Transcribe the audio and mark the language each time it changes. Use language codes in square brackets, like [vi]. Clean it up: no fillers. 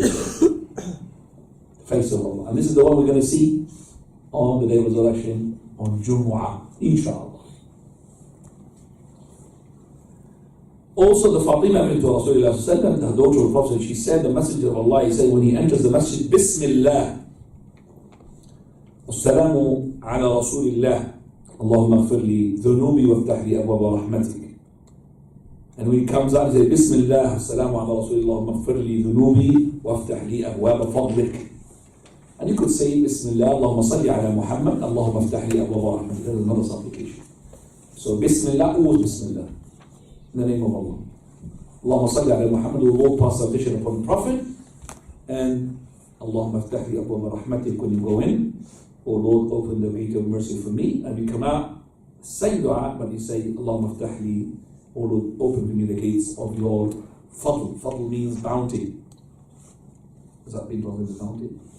[en] The face of Allah, and this is the one we're going to see on the day of resurrection on Jumu'ah, inshallah. Also, the Fatima bint Rasulullah, the daughter of the Prophet, she said, the Messenger of Allah, he said, when he enters the masjid, Bismillah. [ar] السلام على رسول الله اللهم اغفر لي ذنوبي وافتح لي أبواب رحمتك. [en] And when he comes out, he says, [ar] بسم الله السلام على رسول الله اللهم اغفر لي ذنوبي وافتح لي أبواب فضلك. [en] And you could say, [ar] بسم الله اللهم صل على محمد اللهم افتح لي أبواب رحمتك. [en] That is another supplication. So [ar] بسم الله, [en] always بسم الله, in the name of Allah. [ar] اللهم صل على محمد, [en] the Lord pass salvation upon the Prophet, and [ar] اللهم افتح لي أبواب رحمتك. [en] When you go in, O Lord, open the gate of mercy for me, and you come out, say dua, but you say, [ar] Allahumma aftah li, [en] O Lord, open for me the gates of your fadl. Fadl means bounty. Does that mean translated bounty?